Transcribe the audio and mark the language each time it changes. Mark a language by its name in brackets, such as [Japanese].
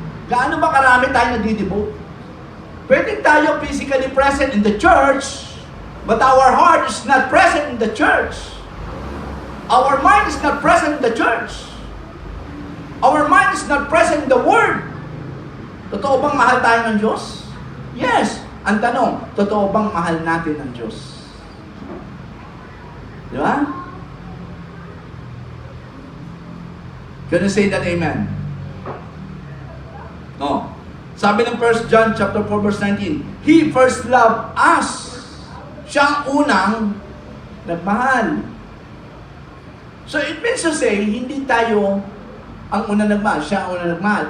[Filipino] Gaano ba karami tayo nadidevote? Pwede tayo [English] physically present in the church, but our heart is not present in the church. Our mind is not present in the church. Our mind is not present in the Word. [Filipino] Totoo bang mahal tayo ng Diyos? [English] Yes. [Filipino] Ang tanong, totoo bang mahal natin ng Diyos? Di ba? [English] Can you say that amen? No. [Filipino] Sabi ng [English] 1 John chapter 4 verse 19, He first loved us. [Filipino] Siya ang unang nagmahal. [English] So it means to say, [Filipino] hindi tayo ang unang nagmahal, siya ang unang nagmahal.